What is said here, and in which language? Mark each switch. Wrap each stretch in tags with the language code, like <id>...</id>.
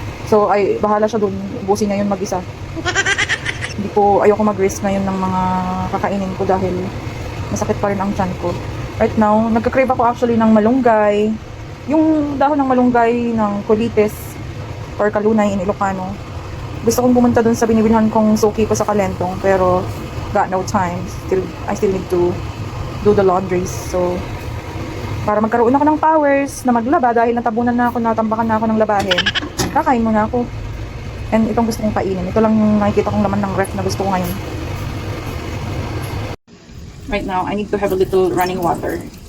<tl>So, ay, bahala siya dun. Ubusin niya yun mag-isa. Ayoko mag-risk ngayon ng mga kakainin ko dahil masakit pa rin ang tiyan ko.</tl> <en>Right now,</en> <tl>nagka-crave ako actually ng malunggay. Yung dahon ng malunggay ng colitis or kalunay in Ilocano. Gusto kong pumunta dun sa binibilhan kong suki ko sa Kalentong pero</tl> <en>got no time. I still need to do the laundries.</en> <tl>So, para magkaroon ako ng powers na maglaba dahil natambakan na ako ng labahin, kakain muna ako. And itong gusto kong kainin. Ito lang yung nakikita kong laman ng ref na gusto ko ngayon.</tl> <en>Right now, I need to have a little running water.</en>